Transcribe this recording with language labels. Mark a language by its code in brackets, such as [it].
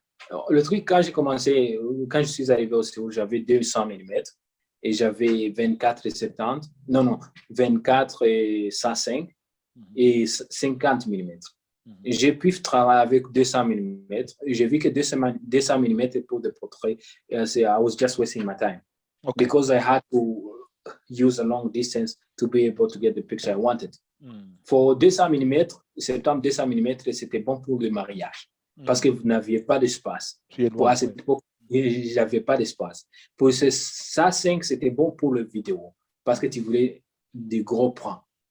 [fr] Alors, le truc, quand je suis arrivé au Séoul, j'avais 200 mm et j'avais 24 et 70, 24 et 105 et 50 mm. J'ai pu travailler avec 200 mm. J'ai vu que 200 mm pour des portraits, [en] I was just wasting my time. Because I had to use a long distance to be able to get the picture I wanted. [fr] For 200 mm, 200 mm, c'était bon pour le mariage. Parce que vous n'aviez pas d'espace. À cette époque, je n'avais pas d'espace. Pour ça, 5, c'était bon pour le vidéo. Parce que tu voulais des gros plans.